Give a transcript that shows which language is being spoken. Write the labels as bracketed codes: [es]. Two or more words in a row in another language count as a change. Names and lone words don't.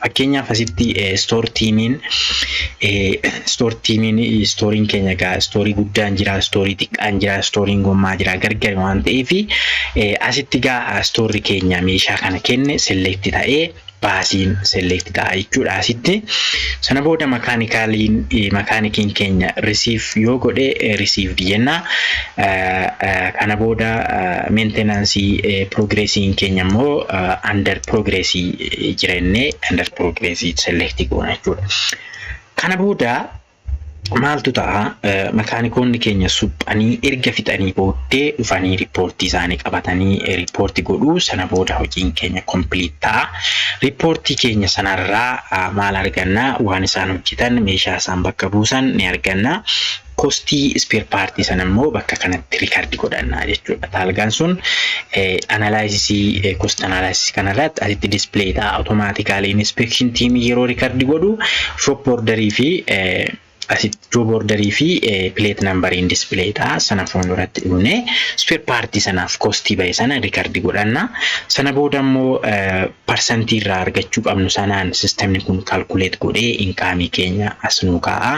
[om] Fakkeenyaaf asitti stooriin keenya egaa stoorii guddaan jira, stoorii xiqqaan jira, stooriin gommaa jira, gargar waan ta'eef asitti egaa stoorii keenya meeshaa kana kenne select ta'ee baasiin select ta'a jechuudha. Asitti sana booda makaanikiin keenya receive yoo godhe received jenna. Kana booda [en] maintenance progressiin [om] keenya immoo [en] under progress [om] jirenne [en] under progress [om] select goona jechuudha. Kana booda maaltu ta'a makaanikoonni keenya suphanii erga fixanii booddee dhufanii riippoortii isaanii qabatanii riippoortii godhuu. Sana booda hojiin keenya complete ta'a. Riippoortii keenya sanarraa maal arganna? Waan isaan hojjetan, meeshaa isaan bakka buusan ni arganna. Kostii spare partii sana immoo bakka kanatti record godhanna jechuudha. Taalgaan sun [en] cost analysis [om] kanarratti asitti display ta'a. [en] Automatically inspection team [om] yeroo record godhu [en] shop orderii [om] fi asitti [en] job orderii [om] fi [en] plate numbering display [om] ta'a. Sana fuulduratti dhufne spare partii sanaaf kostii bahe sana record godhanna. Sana booda immoo percentii irraa argachuu qabnu sanaan sistemni kun calculate godhee income keenya as nu kaa'a.